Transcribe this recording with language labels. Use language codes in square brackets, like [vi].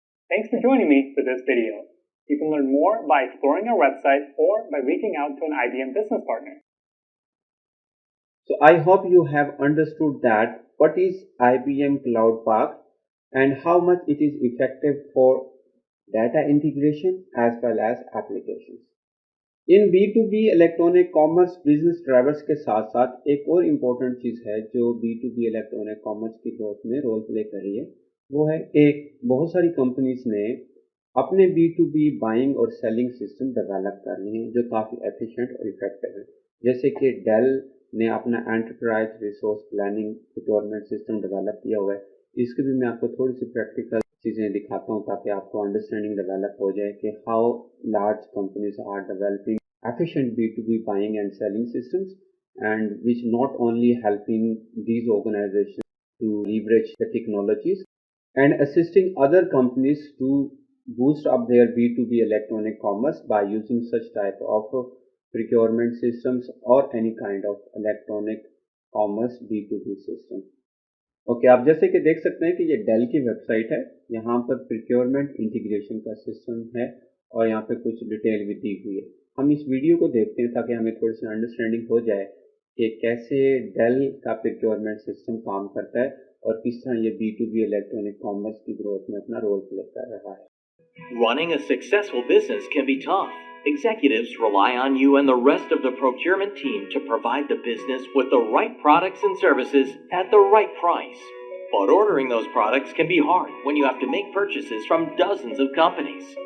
[en] Thanks for joining me for this video. You can learn more by exploring our website or by reaching out to an IBM business partner. So I hope you have understood that what is IBM Cloud Park and how much it is effective for data integration as well as applications. [hi] In B2B electronic commerce business drivers के साथ साथ एक और important चीज़ है जो B2B electronic commerce की growth में role play कर रही है, वो है एक बहुत सारी कंपनीज ने अपने B2B बाइंग और सेलिंग सिस्टम डेवलप कर लिए हैं जो काफ़ी एफिशिएंट और इफेक्टिव है। जैसे कि डेल ने अपना enterprise resource planning procurement system develop किया हुआ है। इसके भी मैं आपको थोड़ी सी प्रैक्टिकल चीज़ें दिखाता हूँ ताकि आपको अंडरस्टैंडिंग डेवलप हो जाए कि [en] How large companies are developing efficient B2B buying and selling systems, and which not only helping these organizations to leverage the technologies and assisting other companies to boost up their B2B electronic commerce by using such type of procurement systems or any kind of electronic commerce B2B system. [hi] Okay आप जैसे कि देख सकते हैं कि ये del की website है। यहाँ पर प्रिक्योरमेंट इंटीग्रेशन का सिस्टम है और यहाँ पे कुछ डिटेल भी दी हुई है। हम इस वीडियो को देखते हैं ताकि हमें थोड़ी सी अंडरस्टैंडिंग हो जाए कि कैसे डेल का प्रिक्योरमेंट सिस्टम काम करता है और किस तरह ये B2B इलेक्ट्रॉनिक कॉमर्स की ग्रोथ में अपना रोल प्ले कर रहा है। [en] Running a successful business can be tough. Executives rely on you and the rest of the procurement team to provide the business with the right products and services at the right price. But ordering those products can be hard when you have to make purchases from dozens of companies.